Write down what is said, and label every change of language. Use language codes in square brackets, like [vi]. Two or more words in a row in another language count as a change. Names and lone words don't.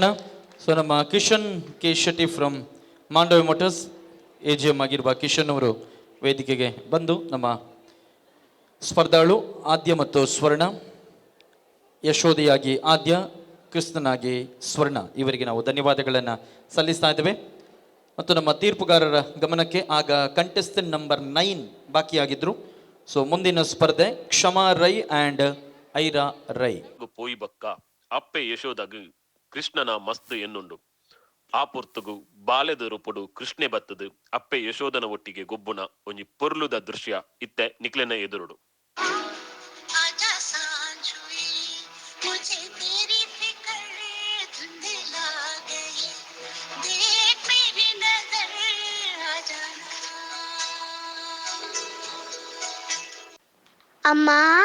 [kn] ಸೊ ನಮ್ಮ ಕಿಶನ್ ಕೆ ಶೆಟ್ಟಿ ಫ್ರಮ್ ಮಾಂಡವಿ ಮೋಟರ್ಸ್ ಎ ಜಿ ಎಮ್ ಆಗಿರುವ ಕಿಶನ್ ಅವರು ವೇದಿಕೆಗೆ ಬಂದು ನಮ್ಮ ಸ್ಪರ್ಧಾಳು ಆದ್ಯ ಮತ್ತು ಸ್ವರ್ಣ, ಯಶೋದೆಯಾಗಿ ಆದ್ಯ, ಕೃಷ್ಣನಾಗಿ ಸ್ವರ್ಣ ಇವರಿಗೆ ನಾವು ಧನ್ಯವಾದಗಳನ್ನು ಸಲ್ಲಿಸ್ತಾ ಇದ್ದೇವೆ. ಮತ್ತು ನಮ್ಮ ತೀರ್ಪುಗಾರರ ಗಮನಕ್ಕೆ ಆಗ ಕಂಟೆಸ್ಟೆಂಟ್ ನಂಬರ್ 9 ಬಾಕಿಯಾಗಿದ್ದರು. ಸೊ ಮುಂದಿನ ಸ್ಪರ್ಧೆ ಕ್ಷಮಾ ರೈ ಆ್ಯಂಡ್ ಐರಾ ರೈ. [tcy] ಪೋಯಿ ಬಕ್ಕ ಅಪ್ಪೆ ಯಶೋದಗು ಕೃಷ್ಣನ ಮಸ್ತ್ ಎನ್ನುಂಡು. ಆ ಪೊರ್ತುಗು ಬಾಲ್ಯದ ರೂಪುಡು ಕೃಷ್ಣೆ ಬತ್ತದು ಅಪ್ಪೆ ಯಶೋದನ ಒಟ್ಟಿಗೆ ಗೊಬ್ಬುನ ಒಂಜಿ ಪೊರ್ಲುದ ದೃಶ್ಯ ಇತ್ತೆ ನಿಕ್ಲೆನ ಎದುರುಡು. [hi] आजा सांझ हुई, मुझे तेरी फिक्र धुंधला गई, देख मेरी नजर आ जाना। अम्मा